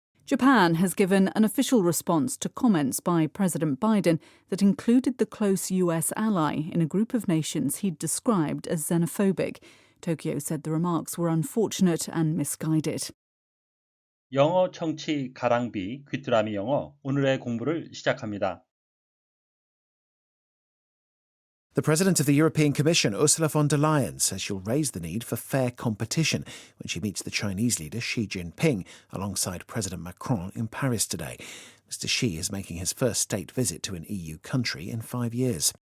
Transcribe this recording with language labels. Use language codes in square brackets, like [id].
[en] Japan has given an official response to comments by President Biden that included the close US ally in a group of nations he'd described as xenophobic. Tokyo said the remarks were unfortunate and misguided. [ko] 영어 청취 가랑비 귀뚜라미 영어 오늘의 공부를 시작합니다. [en] The President of the European Commission, Ursula von der Leyen, says she'll raise the need for fair competition when she meets the Chinese leader Xi Jinping alongside President Macron in Paris today. Mr. Xi is making his first state visit to an EU country in 5 years.